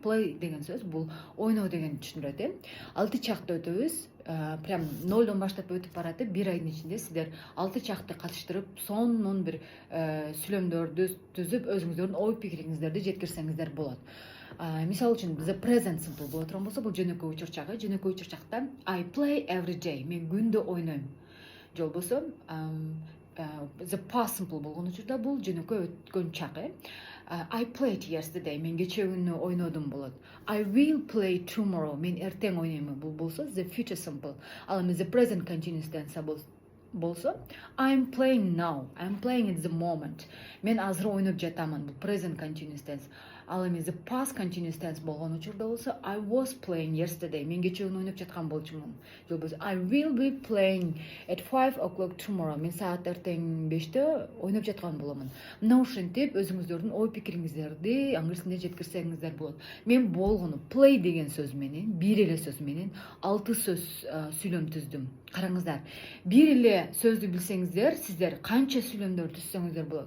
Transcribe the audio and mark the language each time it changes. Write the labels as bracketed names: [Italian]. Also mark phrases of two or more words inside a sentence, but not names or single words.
[Kyrgyz] Play деген сөз бул ойноо дегенди түшүндүрөт, э? 6 чакта өтөбүз. Прям нолдон баштап өтүп баратып 1 айдын ичинде сиздер 6 чакты катыштырып, сонун бир сүйлөмдөрдү түзүп, өзүңүздөрдүн ой пикириңиздерди жеткирсеңиздер болот. Мисалы үчүн [English] the present simple [Kyrgyz] боло турган болсо, бул жөнөкөй учурчагы. [English] Жөнөкөй учурчакта I play every day. [Kyrgyz] Мен күндө ойнойм. Же болбосо [English] the past simple [Kyrgyz] болгон учурда бул жөнөкөй өткөн чак, э? [English] I played yesterday. [Kyrgyz] Мен кечээ күнү ойнодум болот. [English] I will play tomorrow. [Kyrgyz] Мен эртең ойнойм. Бул болсо [English] the future simple. [Kyrgyz] Ал эми [English] the present continuous tense болсо I'm playing now. I'm playing at the moment. [Kyrgyz] Мен азыр ойноп жатамын. Бул [English] present continuous tense. [Kyrgyz] Ал эми [English] the past continuous tense [Kyrgyz] болгон учурда болсо [English] I was playing yesterday. [Kyrgyz] Мен кечээ күнү ойноп жаткан болчумун. Же болбосо [English] I will be playing at 5 o'clock tomorrow. [Kyrgyz] Мен саат эртең 5-те ойноп жаткан боломун. Мына ушинтип өзүңүздөрдүн ой пикириңиздерди англис тилинде жеткирсеңиздер болот. Мен болгону play деген сөз менен, бир эле сөз менен 6 сөз сүйлөм түздүм. Караңыздар. Бир эле сөздү билсеңиздер, сиздер канча сүйлөмдөр түзсөңүздөр болот.